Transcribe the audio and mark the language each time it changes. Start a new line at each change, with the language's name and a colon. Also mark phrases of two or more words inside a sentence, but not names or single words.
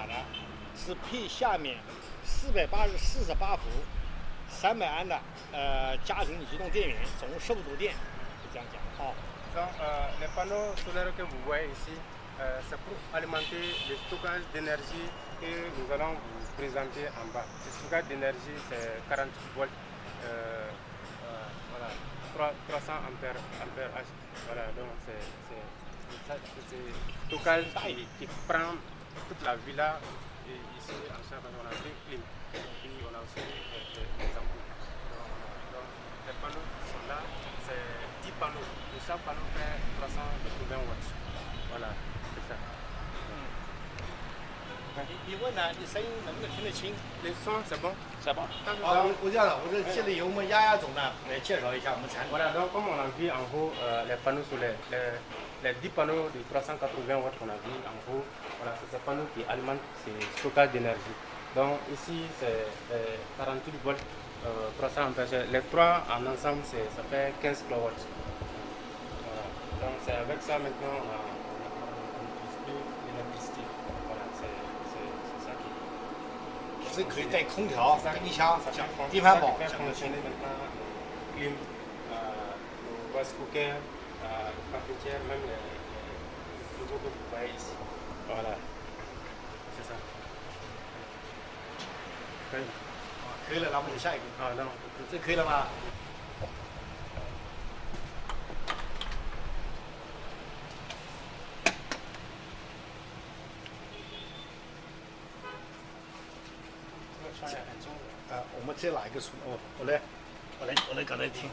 Chinese: 的，是配下面48伏300安的家庭移动电源，总共15度电，就这样讲啊。
French: Donc, les panneaux solaires que vous voyez ici, c'est pour alimenter le stockage d'énergie que nous allons vous présenter en bas. Ce stockage d'énergie, c'est 48 volts, voilà, 300 ampères H. Voilà, donc c'est stockage qui prend toute la villa. Et ici, en chaque on a 2 clims. Puis on a aussi les ampoules. Donc, les panneaux sont là, c'est 10 panneaux. Et chaque panneau fait 380 watts. Voilà, c'est ça.
Chinese: 你问呢？你声音能不能听得清？
French: Les sons, c'est bon? C'est bon.
Chinese: 好，我这样了，我这现在由我们丫总呢来介绍一下我们产品。
French: Voilà, donc comme on a vu en haut, les panneaux solaires, les 10 panneaux de 380 watts qu'on a vu en haut, voilà, c'est ces panneaux qui alimentent ces stockages d'énergie. Donc ici, c'est 48 volts, 300 ampères. Les trois en ensemble, ça fait 15 kW. Voilà. Donc c'est avec ça maintenant, on n'utilise plus l'électricité. Voilà, c'est ça qui...
Chinese: 是可以带空调、音箱、地盘宝。
French: fonctionner maintenant clim, le
English: rice cooker,
French: le cafetière, même les frigos que vous voyez ici. Voilà, c'est ça.
Chinese: 可以。可以了，那我们就下一个。啊，那这可以了吗？我们再拿一个出来，我来刚才听。